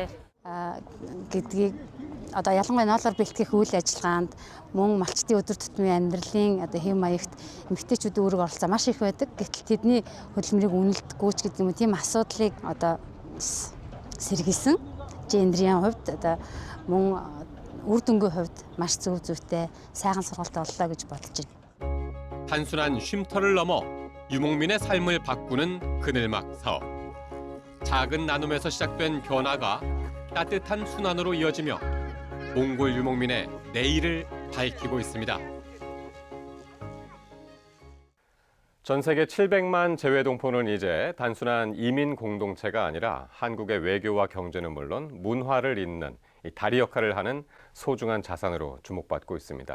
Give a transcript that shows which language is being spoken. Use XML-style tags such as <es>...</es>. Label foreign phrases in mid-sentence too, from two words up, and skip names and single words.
<mn>Гэдгийг одоо ялангуяа ноолоор бэлтгэх үйл ажиллагаанд мөн малчтын өдөр тутмын амьдралын одоо хэв маягт эмэгтэйчүүдийн үүрэг оролцоо маш их байдаг. Гэтэл тэдний хөдөлмөрийг үнэлдэггүй ч гэдэг юм уу тийм асуудлыг одоо сэргийлсэн. Гендрийн хувьд одоо мөн үр дүнгийн хувьд маш зүйтэй сайхан сургалт боллоо гэж бодож байна.</mn> <ko>단순한 쉼터를 넘어 유목민의 삶을 바꾸는 그늘막 사업. 작은 나눔에서 시작된 변화가 따뜻한 순환으로 이어지며 몽골 유목민의 내일을 밝히고 있습니다. 전 세계 700만 재외동포는 이제 단순한 이민 공동체가 아니라 한국의 외교와 경제는 물론 문화를 잇는 다리 역할을 하는 소중한 자산으로 주목받고 있습니다.</ko>